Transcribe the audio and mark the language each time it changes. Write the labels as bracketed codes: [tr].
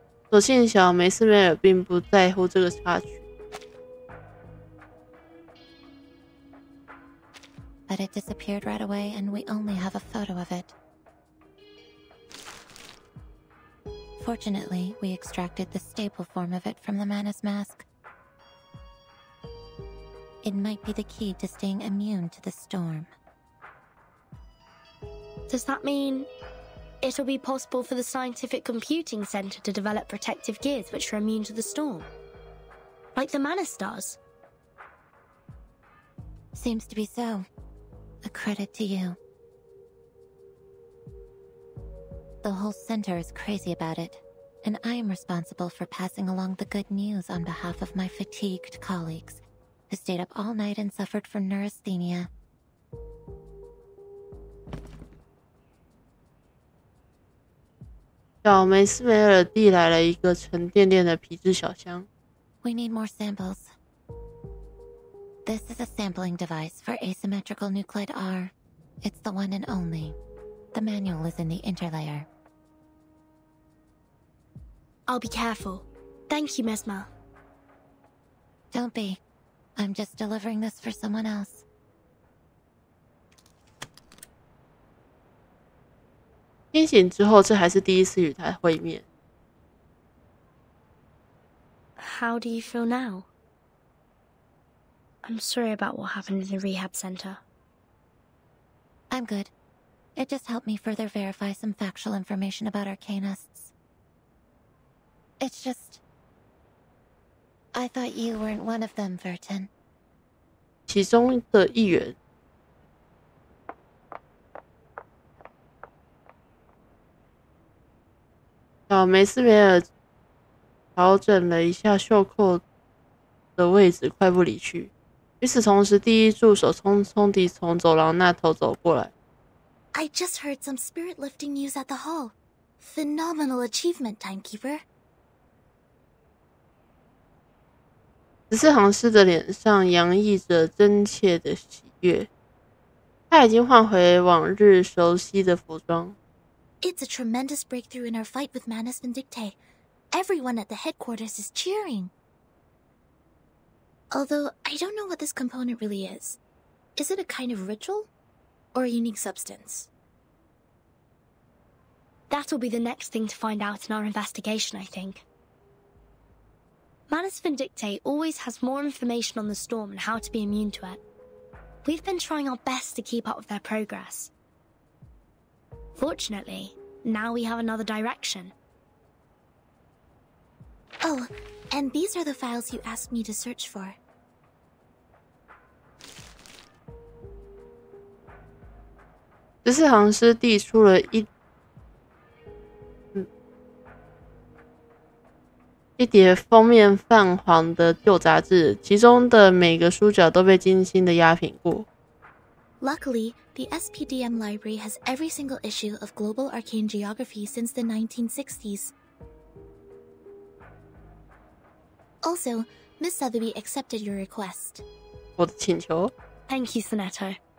[zh] 所幸小梅斯梅尔并不在乎这个插曲。 [en] But it disappeared right away, and we only have a photo of it. Fortunately, we extracted the stable form of it from the Mana's mask. It might be the key to staying immune to the storm. Does that mean it'll be possible for the Scientific Computing Center to develop protective gears which are immune to the storm? Like the Manus does? Seems to be so. A credit to you. The whole center is crazy about it, and I am responsible for passing along the good news on behalf of my fatigued colleagues, who stayed up all night and suffered from neurasthenia. [zh] 小梅斯梅尔递来了一个沉甸甸的皮质小箱。 [en] We need more samples. This is a sampling device for asymmetrical nuclide R. It's the one and only. The manual is in the interlayer. I'll be careful. Thank you, Mesmer. Don't be. I'm just delivering this for someone else. [zh] 清醒之后，这还是第一次与他会面。 [en] How do you feel now? I'm sorry about what happened in the rehab center. I'm good. It just helped me further verify some factual information about Arcanists. It's just... I thought you weren't one of them, Verton. [zh] 其中的一员。小梅斯梅尔调整了一下袖扣的位置，快步离去。与此同时，第一助手匆匆地从走廊那头走过来。 [en] I just heard some spirit-lifting news at the hall. Phenomenal achievement, Timekeeper. [zh] 14行诗的脸上洋溢着真切的喜悦，他已经换回往日熟悉的服装。 [en] It's a tremendous breakthrough in our fight with Manus Vindictae. Everyone at the headquarters is cheering. Although, I don't know what this component really is. Is it a kind of ritual? Or a unique substance? That'll be the next thing to find out in our investigation, I think. Manus Vindictae always has more information on the storm and how to be immune to it. We've been trying our best to keep up with their progress. Fortunately, now we have another direction. Oh, and these are the files you asked me to search for. [zh] 14行诗递出了一叠封面泛黄的旧杂志，其中的每个书角都被精心的压平过。 [en] Luckily, the SPDM library has every single issue of Global Arcane Geography since the 1960s. Also, Miss Sotheby accepted your request. [zh] 我的请求。 [en] Thank you, Sonetto.